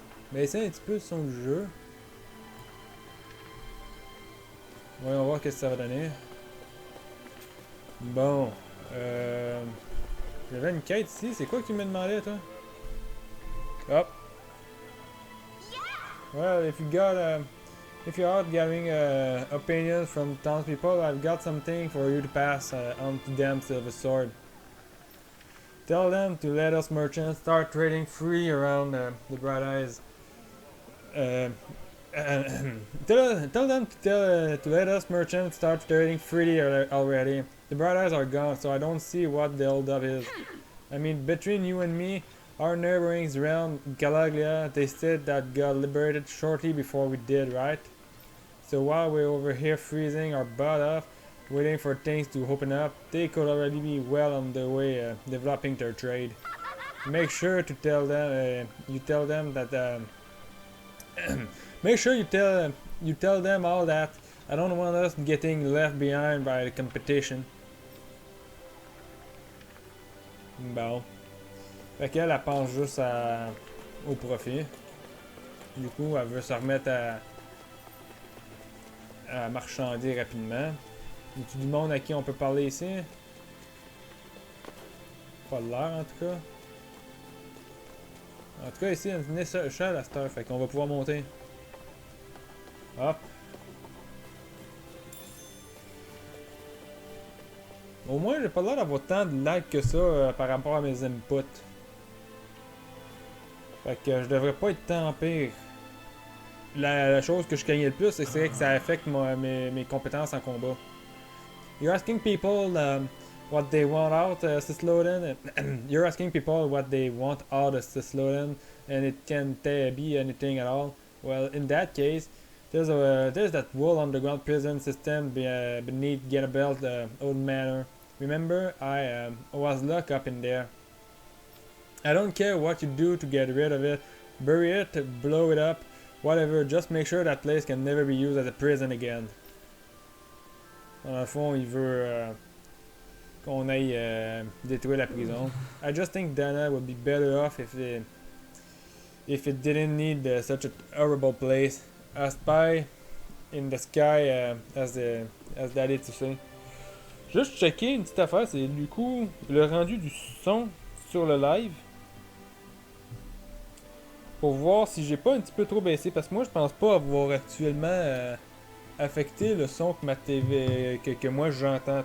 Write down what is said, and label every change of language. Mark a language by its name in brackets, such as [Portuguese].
[French] Baisser un petit peu le son du jeu. Voyons voir qu'est-ce que ça va donner. Bon. J'avais une quête ici. C'est quoi que tu me demandais, toi? Hop. [English] Well, if you're out gathering opinions from townspeople, I've got something for you to pass on to them, Silver Sword. Tell them to let us merchants start trading free around the Bright Eyes. Tell them to let us merchants start trading freely already. The Bright Eyes are gone, so I don't see what the holdup is. I mean, between you and me, our neighboring realm, Galaglia, they said that got liberated shortly before we did, right? So while we're over here freezing our butt off, waiting for things to open up, they could already be well on their way developing their trade. Make sure to tell them, you tell them that, make sure you tell them all that. I don't want us getting left behind by the competition. [French] Bon. Fait qu'elle, elle pense juste au profit. Du coup, elle veut se remettre à marchander rapidement. Y a-tu du monde à qui on peut parler ici? Pas de l'air en tout cas. En tout cas, ici, on est seul à cette heure, fait qu'on va pouvoir monter. Hop. Au moins, j'ai pas l'air d'avoir tant de lag que ça par rapport à mes inputs. Fait que je devrais pas être tant pire. La chose que je craignais le plus, c'est que ça affecte mes compétences en combat. [English] You're asking people what they want out Cislodia. You're asking people what they want out of Cislodia, and it can be anything at all. Well, in that case, there's that whole underground prison system beneath Getabelt Old Manor. Remember, I was locked up in there. I don't care what you do to get rid of it. Bury it, blow it up, whatever. Just make sure that place can never be used as a prison again. [French] Dans le fond, il veut qu'on aille détruire la prison. [English] I just think Dana would be better off if it didn't need such a horrible place. A spy in the sky, as Daddy to say. [French] Juste checker une petite affaire, c'est du coup le rendu du son sur le live. Pour voir si j'ai pas un petit peu trop baissé, parce que moi je pense pas avoir actuellement affecté le son que ma TV que moi j'entends.